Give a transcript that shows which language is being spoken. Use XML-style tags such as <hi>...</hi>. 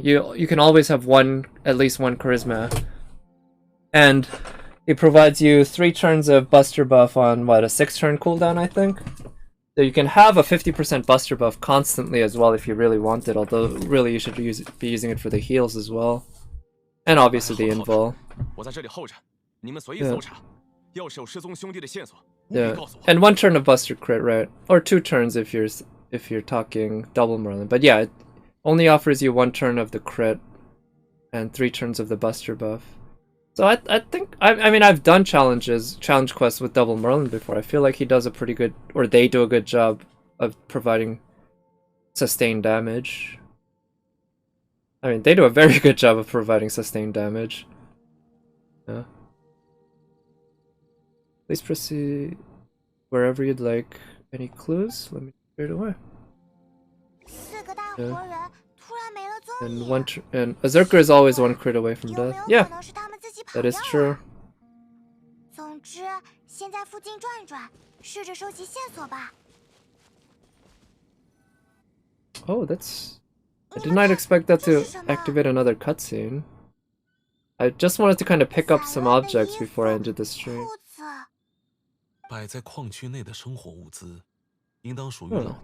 <en>You can always have at least one charisma. And he provides you 3 turns of Buster buff on, what, a 6-turn cooldown, I think? So you can have a 50% Buster buff constantly as well if you really want it, although really you should be using it for the heals as well. And obviously the invul.</en> <zh>我在这里候着，你们随意搜查。要是有失踪兄弟的线索，务必</zh> <en>Yeah,</en> <zh>告诉我。</zh> <en>and 1 turn of Buster crit, right? Or 2 turns if you're talking double Merlin. But yeah, it only offers you 1 turn of the crit and 3 turns of the Buster buff. So I think I mean I've done challenge quests with double Merlin before. I feel like he does a pretty good, or they do a good job of providing sustained damage. I mean, they do a very good job of providing sustained damage. Yeah. Please proceed wherever you'd like. Any clues? Let me clear it away. Yeah. And a Zerker is always 1 crit away from death. Yeah, that is true.</en> <zh>总之，先在附近转转，试着收集线索吧。</zh> <en>Oh, that's... I did not expect that to activate another cutscene. I just wanted to kind of pick up some objects before I ended the stream.</en> <zh>摆在矿区内的生活物资，应当属于老。</zh>